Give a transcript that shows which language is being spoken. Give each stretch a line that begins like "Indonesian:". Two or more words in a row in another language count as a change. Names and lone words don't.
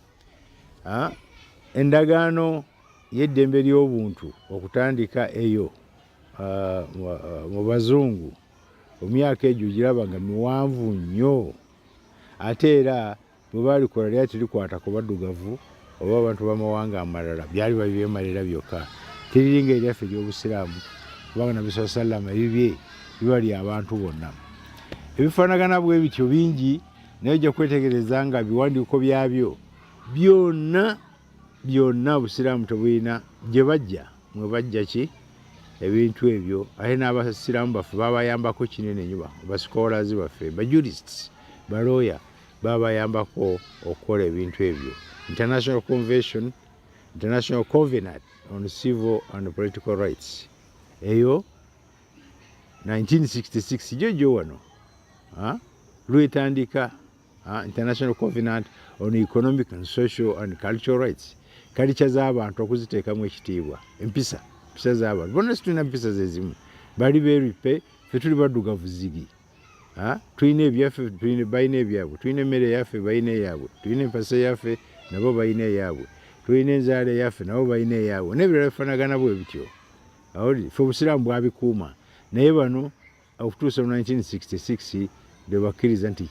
Ganda: endagaano y'eddembe ly'obuntu okutandika eyo mu bazungu emyaka egyo giraba nga miwanvu nnyo ate era bwe baalikola lyali terikwata ku baddugavu oba abantu b'amawanga amalala byali babyemalira byokka teriringa eryaffe ery'obusiraamu kubanga Nabbi
Arabic: صلى الله عليه وسلم
Ganda: ebibye biba ly'abantu bonna ebifaanagana bwe bityo bingi naye ojja kwetegereza nga biwandiiko byabyo byonna obusiraamu tebulina gye bajja mwe bajja ki ebintu ebyo ate n'abasiraamu baffe babayambako kinene nnyo bascholars baffe bajurists balooya babayambako okukola ebintu ebyo International Covenant on Civil and Political Rights eyo 1966 gyo wano lwetandika International Covenant on Economic and Social and Cultural Rights kalicha z'abantu okuziteekamu ekitiibwa empisa z'abantu bonna situlina empisa zezimu bali beeripe ffe tuli baddugavu zigi tulina ebyaffe balina ebyabwe tulina emmere yaffe balina eyaabwe tulina empasa yaffe nabo balina eyaabwe tulina enzaala yaffe nabo balina eyaabwe n'ebirala bifaanagana bwe bityo awuli ffe obusiraamu bwabikuuma naye bano okutuusa mu 1966 bwe bakkiriza